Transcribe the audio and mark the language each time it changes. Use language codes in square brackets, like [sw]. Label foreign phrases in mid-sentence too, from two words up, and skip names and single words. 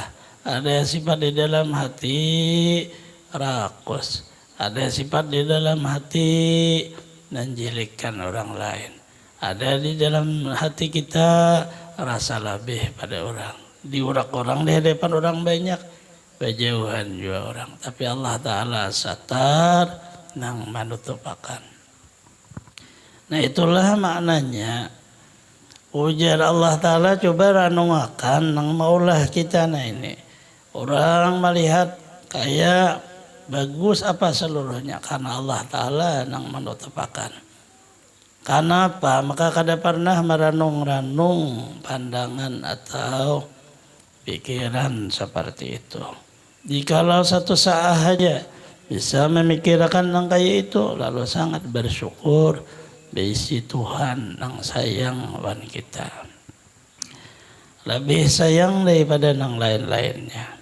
[id] Ada sifat di dalam hati rakus. Ada sifat di dalam hati menjelekkan orang lain. Ada di dalam hati kita rasa lebih pada orang. Diurak orang di hadapan orang banyak. Berjauhan juga orang. Tapi Allah Ta'ala [bjn] satar nang manutupakan. [id] Nah itulah maknanya. [bjn] Ujar Allah Ta'ala coba ranungakan nang maulah kita nah ini. [id] Orang melihat kayak bagus apa seluruhnya. [bjn] Karena Allah Ta'ala nang manutupakan. [id] Karena apa? Maka kada pernah meranung-ranung pandangan atau pikiran seperti itu. Jikalau satu saat saja bisa memikirkan yang kayak itu, lalu sangat bersyukur bisi Tuhan yang sayang wan kita. Lebih sayang daripada yang lain-lainnya.